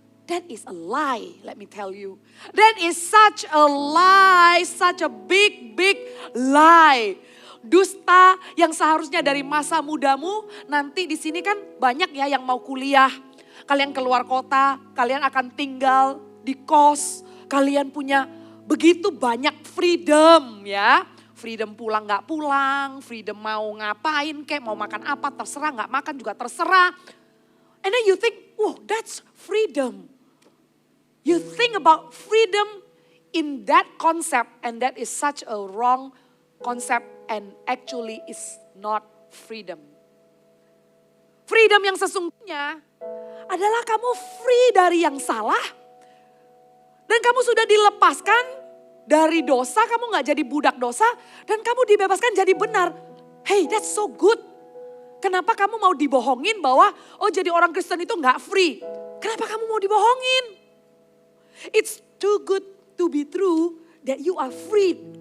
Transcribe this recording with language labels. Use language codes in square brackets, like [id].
[en] That is a lie, let me tell you. That is such a lie, such a big lie. [id] Dusta yang seharusnya dari masa mudamu, nanti di sini kan banyak ya yang mau kuliah. Kalian keluar kota, kalian akan tinggal di kos, kalian punya begitu banyak freedom ya. Freedom pulang gak pulang, freedom mau ngapain kek, mau makan apa terserah, gak makan juga terserah. [en] And then you think, wow, that's freedom. You think about freedom in that concept, and that is such a wrong concept and actually is not freedom. [id] Freedom yang sesungguhnya adalah kamu free dari yang salah dan kamu sudah dilepaskan dari dosa, kamu gak jadi budak dosa dan kamu dibebaskan jadi benar. [en] Hey, that's so good. [id] Kenapa kamu mau dibohongin bahwa oh jadi orang Kristen itu gak free? Kenapa kamu mau dibohongin? [en] It's too good to be true that you are free.